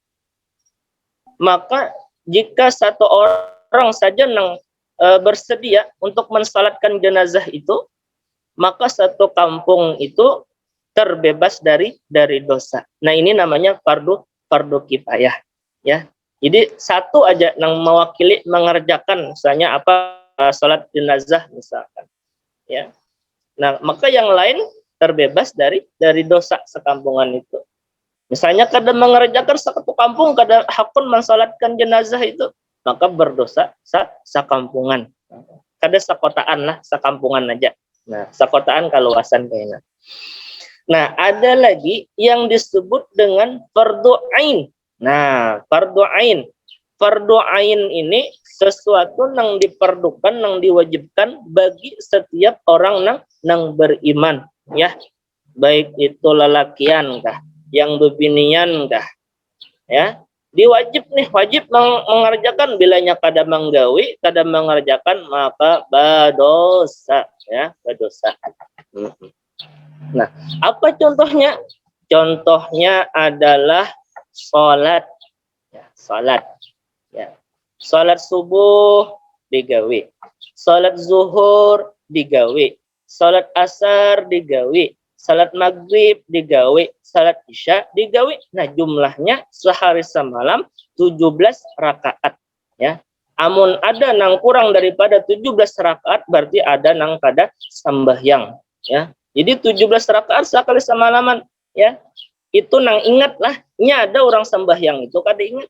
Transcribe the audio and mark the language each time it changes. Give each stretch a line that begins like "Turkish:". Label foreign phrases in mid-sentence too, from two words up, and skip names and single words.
Indonesian: Maka jika satu orang saja bersedia untuk mensalatkan jenazah itu, maka satu kampung itu terbebas dari dosa. Nah, ini namanya fardu kifayah ya. Jadi satu aja yang mewakili mengerjakan misalnya salat jenazah misalkan. Ya. Nah, maka yang lain terbebas dari dosa sekampungan itu.
Banjar: Misalnya kada mengerjakan satu kampung kada hakun mensalatkan jenazah itu, maka berdosa sakampungan. Kada sakotaan lah, sakampungan aja. Nah, sakotaan kaluasan kayaknya.
Indonesian: Nah, ada lagi yang disebut dengan fardu ain. Nah, fardu ain. Fardu ain ini sesuatu yang diperdukan, yang diwajibkan bagi setiap orang nang beriman, ya. Baik itu lelakian kah, yang bebinian kah, ya. Wajib mengerjakan, bilanya kada menggawi, kada mengerjakan maka berdosa, ya, berdosa. Nah, apa contohnya? Contohnya adalah salat. Ya, salat. Ya. Salat subuh digawe. Salat zuhur digawe. Salat asar digawe. Salat maghrib digawe. Salat isya digawe. Nah, jumlahnya sehari semalam 17 rakaat. Ya.
Banjar: Amun ada nang kurang daripada 17 rakaat, berarti ada nang kada sembahyang.
Indonesian: Ya. Jadi 17 rakaat sekali semalaman, ya. Itu nang ingat lah, ini ada orang sembahyang itu kada ingat.